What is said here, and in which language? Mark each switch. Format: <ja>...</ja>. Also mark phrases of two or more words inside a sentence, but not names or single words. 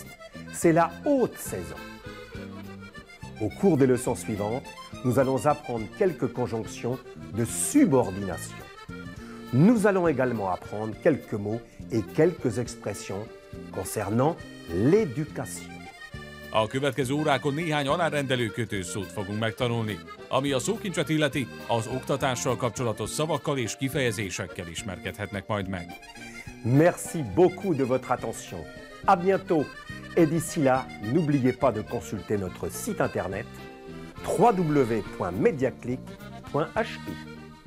<fr>C'est la haute saison. Au cours des leçons suivantes, nous allons apprendre quelques conjonctions de subordination. Nous allons également apprendre quelques mots et quelques expressions concernant l'éducation.</fr> <hu>A következő órákon néhány alárendelő kötőszót fogunk megtanulni. Ami a szókincset illeti, az oktatással kapcsolatos szavakkal és kifejezésekkel ismerkedhetnek majd meg.</hu> <fr>Merci beaucoup de votre attention. À bientôt. Et d'ici là, n'oubliez pas de consulter notre site internet www.mediaclick.fr. .hi.</fr>